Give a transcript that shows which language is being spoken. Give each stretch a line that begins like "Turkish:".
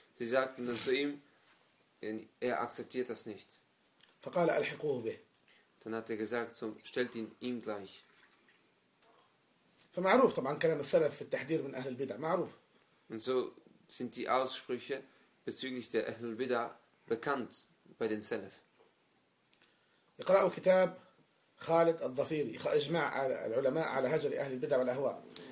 German: Sie sagten dann zu ihm, er akzeptiert das nicht.
Arabic: فقال ألحقوه به.
German: Dann hat er gesagt, stellt ihn ihm gleich.
Arabic: فمعروف طبعا كلام السلف في التحذير من أهل البدع معروف.
German: Und so sind die Aussprüche bezüglich der Ahlul Bid'ah bekannt bei den Salaf.
Arabic: يقرأوا كتاب خالد الظفيري إجماع العلماء على هجر أهل البدع والأهواء.